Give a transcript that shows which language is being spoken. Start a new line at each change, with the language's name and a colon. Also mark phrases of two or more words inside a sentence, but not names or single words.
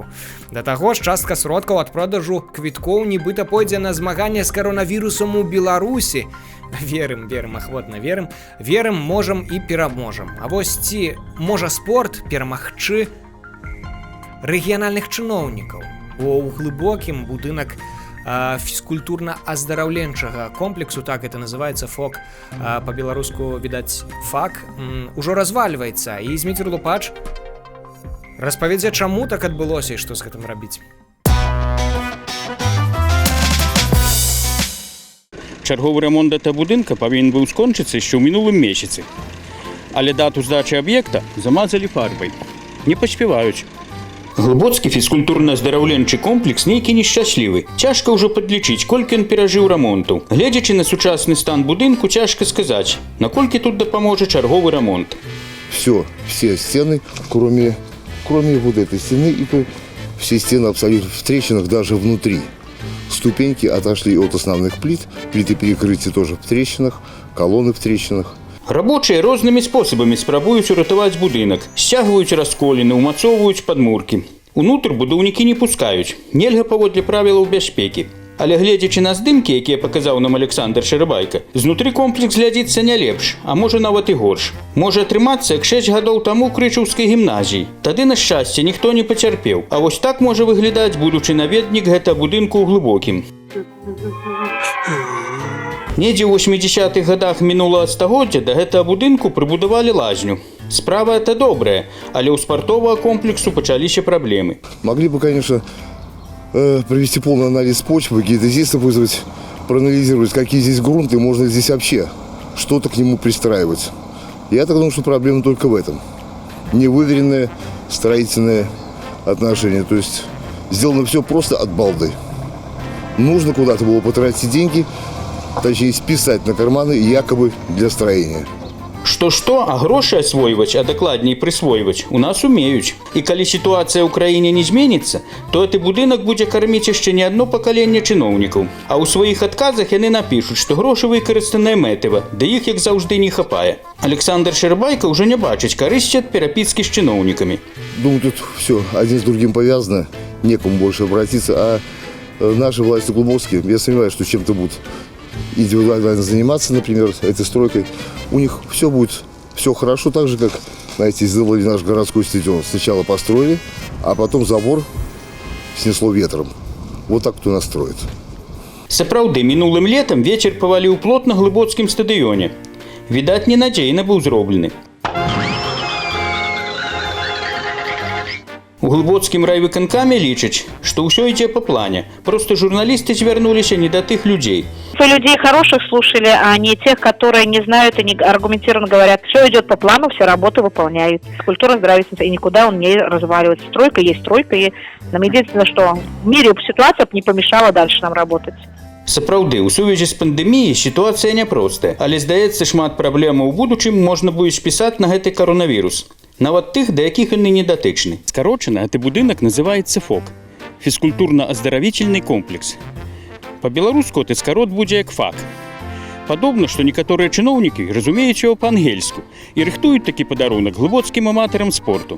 Belarusian: Да таго ж, частка сродкаў ад продажу квіткоў нібыта пойдзе на змаганне з каронавірусам у Беларусі. Верым, ахвотна верым. Верым, можам і пераможам. А вось ці можа спорт перамагчы рэгіянальных чыноўнікаў? У глыбокім будынак фізкультурна-аздараўленчага комплексу,
Russian: так это называется, ФОК,
Belarusian: по-беларуску, відаць, ФАК, ужо развальваецца. І Зміцер Лупач распавядзе, чаму так адбылося і што з гэтым рабіць. Чарговы ремонт гэтага будынка павінен быў скончыцца яшчэ ў мінулым месяцы. Але дату здачы аб'екта замазалі фарбай. Не паспяваюць. Глыбоцкі фізкультурна-аздараўленчы комплекс нейкі нешчаслівы. Цяжка ўжо падлічыць, колькі ён перажыў рамонту. Гледзячы на сучасны стан будынку, цяжка сказаць, наколькі тут дапаможа чарговы ремонт.
Russian: Все стены, кроме вот этой стены, и то все стены абсолютно в трещинах, даже внутри. Ступеньки отошли от основных плит, плиты перекрытия тоже в трещинах, колонны в трещинах.
Belarusian: Рабочыя рознымі спосабамі спрабуюць уратаваць будынак, сцягваюць расколіны, умацоўваюць падмуркі. Унутр будаўнікі не пускаюць, нельга паводле правілаў бяспекі. Але гледзячы на здымкі, якія паказаў нам Александр Шарабайка, знутры комплекс глядзіцца не лепш, а можа нават і горш. Можа атрымацца, як 6 гадоў таму ў Крычаўскай гімназіі. Тады, на шчасце, ніхто не пацярпеў. А вось так можа выглядаць будучы наведнік гэтага будынку ў глыбокім. Недзе ў 80-х гадах мінулага стагоддзя да гэтага будынку прыбудавалі лазню. Справа это добрая, але ў спартовага комплексу пачаліся праблемы.
Russian: Могли бы, конечно, провести полный анализ почвы, геодезистов вызвать, проанализировать, какие здесь грунты, можно ли здесь вообще что-то к нему пристраивать. Я так думаю, что проблема только в этом. Невыверенное строительное отношение. То есть сделано все просто от балды. Нужно куда-то было потратить деньги, точнее списать на карманы якобы для строения.
Belarusian: Што-што, а грошы асвойваць, а дакладней прысвойваць у нас умеюць. І калі сітуацыя ў краіне не зменіцца, то гэты будынак будзе карміць яшчэ не адно пакаленне чыноўнікаў. А ў сваіх адказах яны напішуць, што грошы выкарыстаныя мэтыва, да іх, як заўжды, не хапае. Александр Шарабайка ўжо не бачыць карысці ад перапіскі з чыноўнікамі.
Russian: Думаю, тут все один с другим повязано, некому больше обратиться, а наши власти глубокие, я сомневаюсь, что чем-то будут индивидуально заниматься, например, этой стройкой. У них все будет все хорошо, так же, как, знаете, сделали наш городской стадион. Сначала построили, а потом забор снесло ветром. Вот так кто нас строит.
Belarusian: Сапраўды, мінулым летам вецер паваліў плот на глыбоцкім стадыёне. Відаць, ненадзейна быў зроблены. У глыбоцкім райвыканкаме лічаць, што ўсё ідзе па плане. Просто журналісты звярнуліся не да тых людзей.
Russian: Людей хороших слушали, а не тех, которые не знают и не аргументированно говорят, все идет по плану, все работы выполняют. Культура-здравительница, и никуда он не разваливается. Стройка есть стройка, и нам единственное, что в мире ситуация не помешала дальше нам работать.
Belarusian: Сапраўды, у сувязі з пандэміяй сітуацыя няпростая, але, здаецца, шмат праблемаў у будучым можна будзе спісаць на гэты каронавірус. Нават тых, да якіх яны не датычны. Скарочана, гэты будынак называецца ФОК – фізкультурна-аздаравічельны комплекс. Па-беларуску гэты скарот будзе як ФАК. Падобна, што некаторыя чыноўнікі разумеюць яго па-ангельску і рыхтуюць такі падарунак глыбоцкім аматарам спорту.